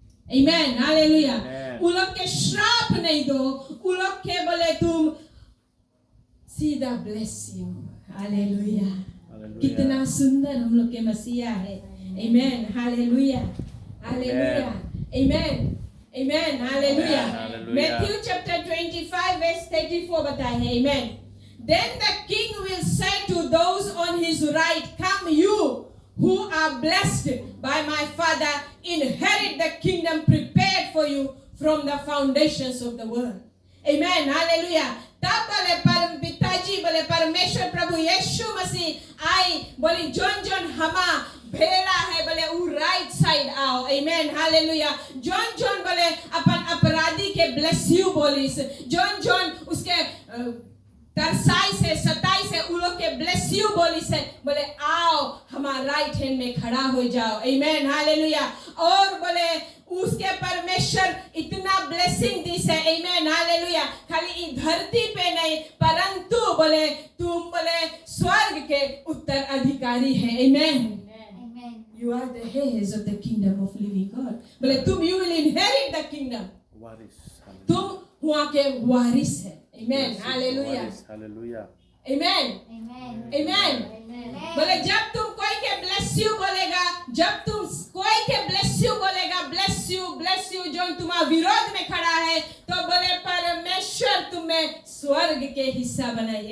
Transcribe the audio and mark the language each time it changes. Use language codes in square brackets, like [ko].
[hi] आमेन, hallelujah. उन लोग के श्राप नहीं दो, उन लोग के बोले तुम सीधा [en] bless you। [hi] हालेलुया। कितना सुंदर हम लोग के मसीहा है। आमेन, हालेलुया, हालेलुया, आमेन, आमेन, हालेलुया। मैथ्यू चैप्टर 25 वर्स 34 बताया है। आमेन। [en] Then the king will say to those on his right, come you who are blessed by my father, inherit the kingdom prepared for you from the foundations of the world. Amen, hallelujah. [hi] तब बोले परम पिताजी बोले परमेश्वर प्रभु यीशु मसीह आई, बोली zone zone हमा भेड़ा है बोले वो राइट साइड आओ। आमेन, हालेलुया। जोन जोन बोले अपन अपराधी के ब्लेस यू बोलिस, जोन जोन उसके तरसाई से सताई से उन लोग के ब्लेस यू बोलिस है, बोले आओ हमारा राइट हैंड में खड़ा हो जाओ। आमेन, हालेलुया। और बोले उसके परमेश्वर इतना ब्लेसिंग दी है। आमेन, हालेलुया। खाली धरती पे नहीं परंतु बोले तुम बोले स्वर्ग के उत्तराधिकारी है। [en] Amen, you are the heirs of the kingdom of living God। [hi] बोले तुम [en] you will inherit the kingdom, [hi] तुम वहाँ के वारिस है। आमेन, hallelujah, hallelujah. [en] Amen. Amen. Amen. [hi] बोले जब तुम कोई के [en] bless you [hi] बोलेगा, जब तुम कोई के bless you बोलेगा, bless you जो तुम्हारे विरोध में खड़ा है, तो बोले परमेश्वर तुम्हें स्वर्ग के हिस्सा बनाई.